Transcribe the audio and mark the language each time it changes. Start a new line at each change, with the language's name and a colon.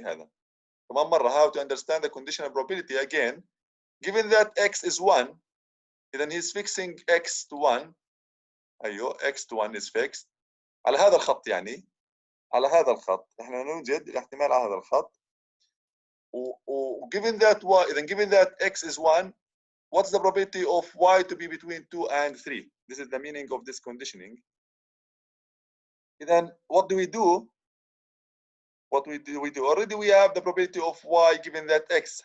Arabic: هذا كمان مرة,
English: how to understand the conditional probability again. Given that x is 1, then he's fixing x to 1.
Arabic: أيوه,
English: x to 1 is fixed
Arabic: على هذا الخط, يعني على هذا الخط احنا نوجد الاحتمال على هذا الخط.
English: given that y, then given that x is 1, what's the probability of y to be between 2 and 3? This is the meaning of this conditioning. Then what do we do? What we do? Already we have the probability of y given that x.